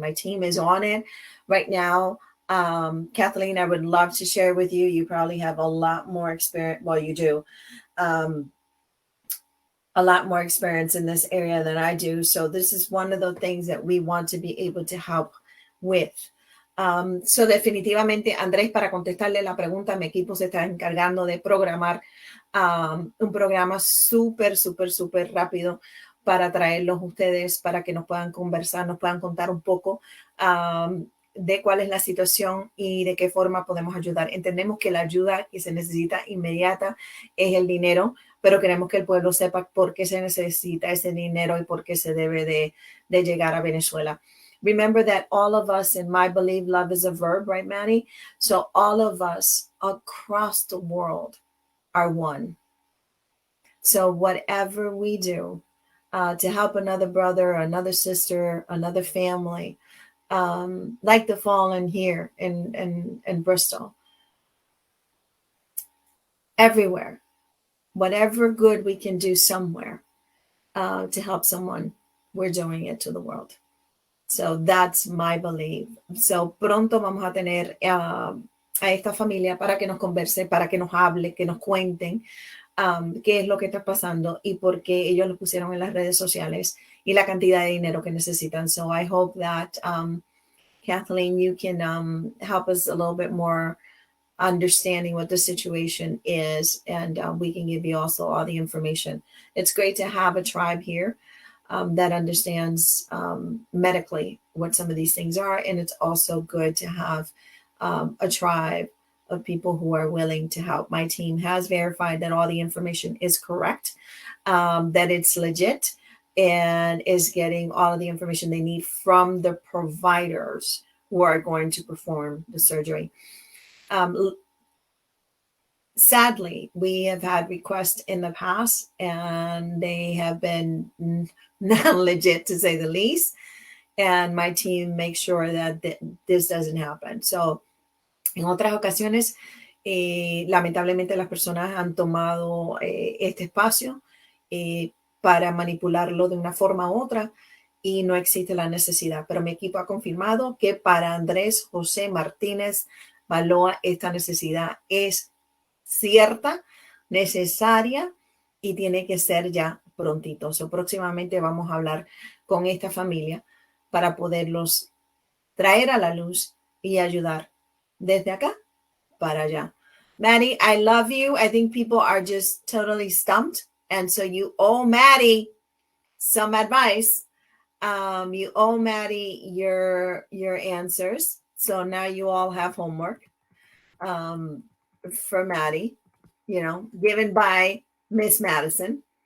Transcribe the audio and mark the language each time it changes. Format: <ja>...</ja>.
<en>My team is on it right now. Kathleen, I would love to share with you. You probably have a lot more experience. Well, you do. Um, a lot more experience in this area than I do. So this is one of the things that we want to be able to help with.</en> <es>So definitivamente, Andrés, para contestarle la pregunta, mi equipo se está encargando de programar un programa súper, súper, súper rápido para traerlos ustedes, para que nos puedan conversar, nos puedan contar un poco de cuál es la situación y de qué forma podemos ayudar. Entendemos que la ayuda que se necesita inmediata es el dinero, pero queremos que el pueblo sepa por qué se necesita ese dinero y por qué se debe de llegar a Venezuela.</es> <en>Remember that all of us, in my belief, love is a verb, right, Manny? So all of us across the world are one. So whatever we do to help another brother, another sister, another family, like the fallen here in Bristol, everywhere, whatever good we can do somewhere to help someone, we're doing it to the world. So that's my belief.</en> <es>So pronto vamos a tener a esta familia para que nos converse, para que nos hable, que nos cuenten qué es lo que está pasando y por qué ellos lo pusieron en las redes sociales y la cantidad de dinero que necesitan.</es> <en>So I hope that Kathleen, you can help us a little bit more understanding what the situation is, and we can give you also all the information. It's great to have a tribe here that understands medically what some of these things are, and it's also good to have a tribe of people who are willing to help. My team has verified that all the information is correct, that it's legit, and is getting all of the information they need from the providers who are going to perform the surgery. Sadly, we have had requests in the past and they have been not legit, to say the least. And my team makes sure that this doesn't happen.</en> <es>So, en otras ocasiones, lamentablemente las personas han tomado este espacio para manipularlo de una forma u otra y no existe la necesidad. Pero mi equipo ha confirmado que para Andrés José Martínez Baloa esta necesidad es cierta, necesaria y tiene que ser ya prontito. So, próximamente vamos a hablar con esta familia para poderlos traer a la luz y ayudar desde acá para allá.</es> <en>Maddie, I love you. I think people are just totally stumped. And so you owe Maddie some advice. You owe Maddie your answers. So now you all have homework for Maddie, given by Miss Madison.</en>